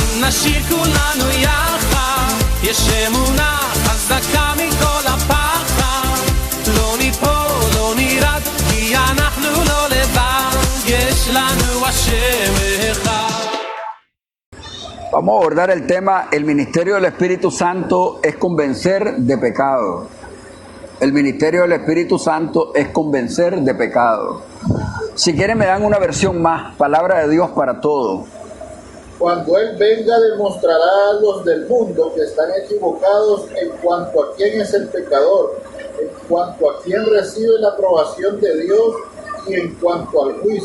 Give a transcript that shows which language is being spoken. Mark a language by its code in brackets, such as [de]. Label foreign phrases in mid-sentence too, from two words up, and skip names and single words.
[he] נשיר כולנו יחד, יש אמונה חזקה מכל הפחד, לא ניפול, לא נרד, כי אנחנו לא לבד, יש לנו השם אחד. [es] Vamos a abordar el tema, el ministerio del Espíritu Santo es convencer de pecado. El ministerio del Espíritu Santo es convencer de pecado. Si quieren me dan una versión más, palabra de Dios para todo. Cuando Él venga demostrará a los del mundo que están equivocados en cuanto a quién es el pecador, en cuanto a quién recibe la aprobación de Dios y en cuanto al juicio.